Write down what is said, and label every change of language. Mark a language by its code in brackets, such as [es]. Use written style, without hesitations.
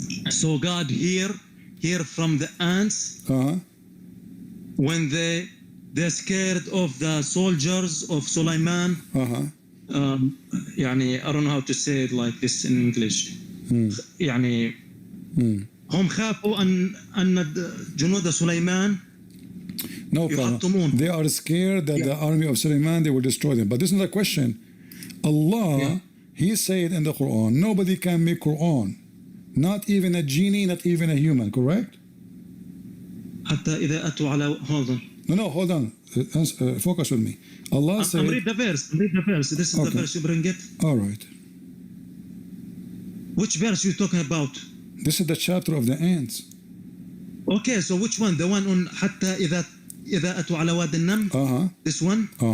[en] So God hear from the ants when they're scared of the soldiers of Sulaiman. يعني I don't know how to say it like this in English. [ar] يعني هم خافوا أن جنود سليمان. [en] No problem. They are scared that the army of Sulaiman, they will destroy them. But this is not a question. Allah, He said in the Quran, nobody can make Quran. Not even a genie, not even a human, correct? [ar] حتى إذا أتوا على [en] hold on. No, hold on. Focus with me. Allah said... read the verse. This is the verse you bring it. All right. Which verse you talking about? This is the chapter of the ants. Okay, so which one? The one on [ar] حتى إذا أتوا على واد النمل? [en] This one?